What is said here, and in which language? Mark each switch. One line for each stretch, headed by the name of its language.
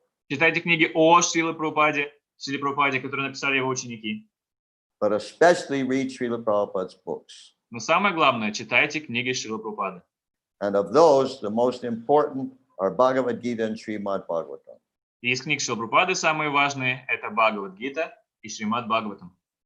Russian: Читайте книги о Шриле Прабхупаде, которые написали его ученики.
English: but especially read Srila Prabhupada's books.
Russian: Но самое главное, читайте книги Шрилы Прабхупады.
English: And of those, the most important are Bhagavad Gita and Srimad Bhagavatam.
Russian: И из книг Шрилы Прабхупады самые важные — это Бхагавад-гита и Шримад Бхагаватам.